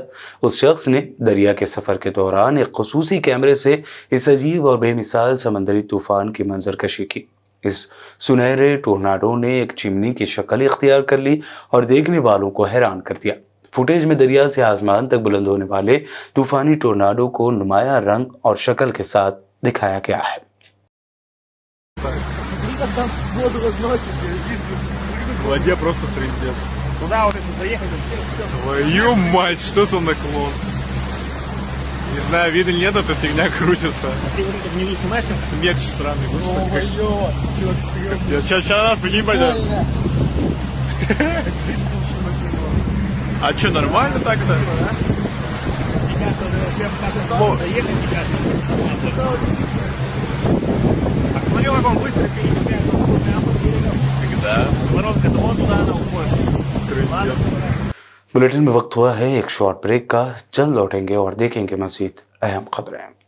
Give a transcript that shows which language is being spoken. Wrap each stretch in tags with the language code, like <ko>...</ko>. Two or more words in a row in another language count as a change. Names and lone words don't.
<ur>اس شخص نے دریا کے سفر کے دوران ایک خصوصی کیمرے سے اس عجیب اور بے مثال سمندری طوفان کی منظرکشی کی. اس سنہرے ٹورنیڈو نے ایک چمنی کی شکل اختیار کر لی اور دیکھنے والوں کو حیران کر دیا. فوٹیج میں دریا سے آسمان تک بلند ہونے والے طوفانی ٹورنیڈو کو نمایاں رنگ اور شکل کے ساتھ دکھایا گیا ہے.</ur> <ru>Не знаю, видно нет, эта фигня крутится. Ты вот это не снимаешь? Смерч сраный, господи. Я сейчас раз, прикинь, пойдем. А что, нормально так-то? А смотрел, как он быстро пересекает. Когда? Воронка, это вон туда она уходит.</ru> <ur>بلیٹن میں وقت ہوا ہے ایک</ur> <en>short break</en> <ur>کا۔ جلد لوٹیں گے اور دیکھیں گے مزید اہم خبریں.</ur>